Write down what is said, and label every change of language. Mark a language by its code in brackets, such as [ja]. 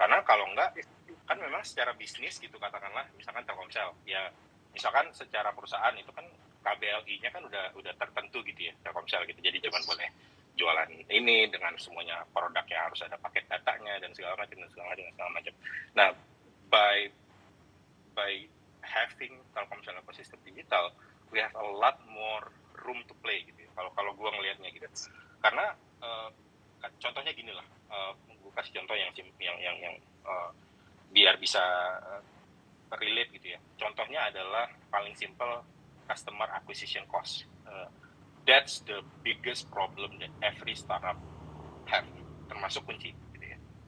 [id] Karena kalau enggak kan memang secara bisnis gitu, katakanlah misalkan Telkomsel ya, misalkan secara perusahaan itu kan KBLI-nya kan udah tertentu gitu ya Telkomsel gitu. Jadi cuma boleh jualan ini dengan semuanya produk yang harus ada paket datanya dan segala macam. [en] Nah, by having Telkomsel ecosystem digital, we have a lot more room to play gitu. [id] Kalau gue ngelihatnya gitu. Karena contohnya gini lah, gue kasih contoh yang biar bisa relate gitu ya. Contohnya adalah paling simple, customer acquisition cost. [en] That's the biggest problem that every startup have, [id] termasuk kunci gitu ya.